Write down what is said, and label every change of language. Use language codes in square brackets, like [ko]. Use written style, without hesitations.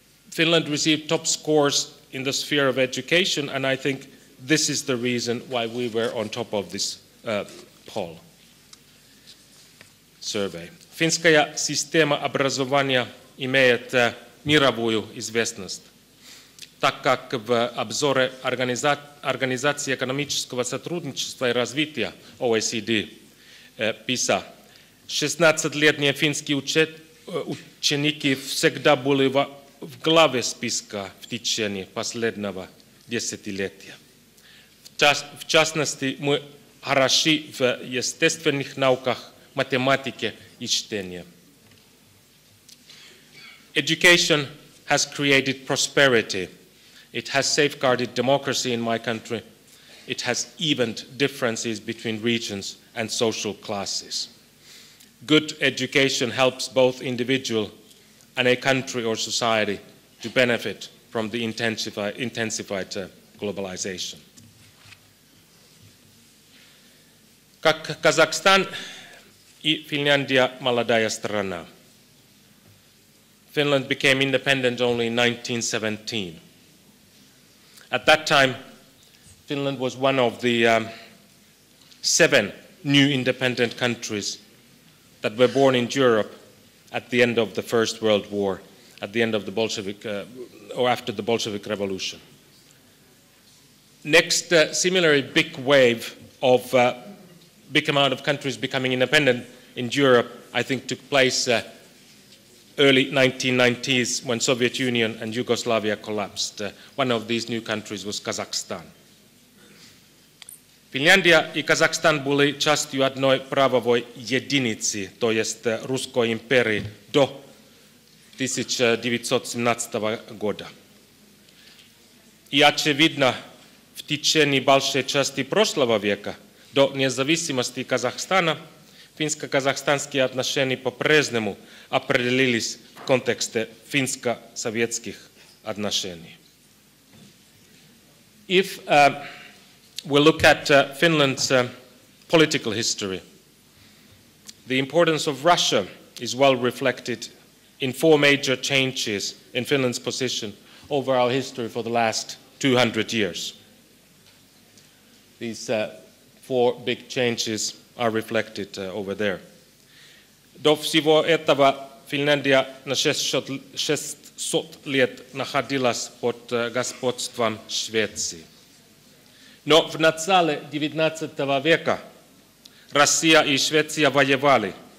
[en] Finland received top scores in the sphere of education, and I think this is the reason why we were on top of this poll survey. [ru] Финская система образования имеет мировую известность, так как в обзоре Организации экономического сотрудничества и развития OECD PISA 16-летние финские ученики всегда были в главе списка в течение последнего десятилетия. В частности, мы хороши в естественных науках, математике и чтении. [en] Education has created prosperity. It has safeguarded democracy in my country. It has evened differences between regions and social classes. Good education helps both individual and a country or society to benefit from the intensified globalization. [ru] Как Казахстан и Финляндия молодая страна. [en] Finland became independent only in 1917. At that time, Finland was one of the 7 new independent countries that were born in Europe at the end of the First World War, at the end of the Bolshevik, or after the Bolshevik Revolution. Next, similarly big wave of big amount of countries becoming independent in Europe, I think took place early 1990s when Soviet Union and Yugoslavia collapsed. One of these new countries was Kazakhstan. [ru] Финляндия и Казахстан были частью одной правовой единицы, то есть Русской империи, до 1917 года. И очевидно, в течение большей части прошлого века, до независимости Казахстана, финско-казахстанские отношения по-прежнему определились в контексте финско-советских отношений. [en] If we look at Finland's political history, the importance of Russia is well reflected in 4 major changes in Finland's position over our history for the last 200 years. These 4 big changes are reflected over there. [ru] До всего этого Финляндия на 600 лет находилась под господством Швеции. Но в начале XIX века Россия и Швеция воевали.